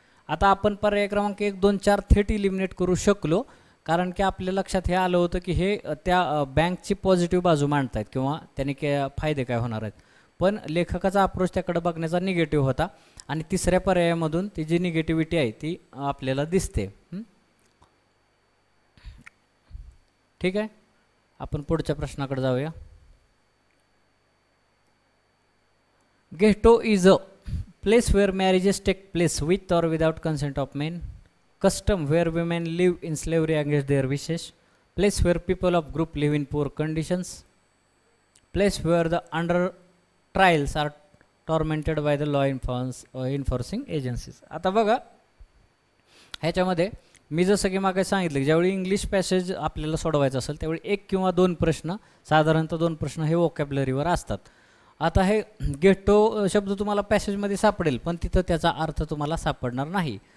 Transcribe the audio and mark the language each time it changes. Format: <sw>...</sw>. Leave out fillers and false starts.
<mr>आता आपण पर्याय क्रमांक 1, 2, 4 थेट इलिमिनेट करू शकलो, कारण की आपल्या लक्षात हे आलं होतं की हे त्या बँकची पॉझिटिव्ह बाजू मांडतायत किंवा त्याने फायदे काय होणार आहेत. पण लेखकाचा अप्रोच त्याकडे बघण्याचा निगेटिव्ह होता आणि तिसऱ्या पर्यायामधून ती जी निगेटिव्हिटी आहे ती आपल्याला दिसते. ठीक आहे. आपण पुढच्या प्रश्नाकडे जाऊया.</mr> <en>Ghetto is a place where marriages take place with or without consent of men, custom where women live in slavery against their wishes, place where people of group live in poor conditions, place where the under trials are tormented by the law enforcing agencies.</en> <mr>आता बघा ह्याच्यामध्ये मी जसं की मागे सांगितलं की ज्यावेळी English passage आपल्याला सोडवायचं असेल त्यावेळी 1 किंवा 2 प्रश्न, साधारणतः 2 प्रश्न हे वोकॅब्युलरीवर असतात. आता हे गेटो शब्द तुम्हाला पॅसेजमध्ये सापडेल पण तिथं त्याचा अर्थ तुम्हाला सापडणार नाही.</mr>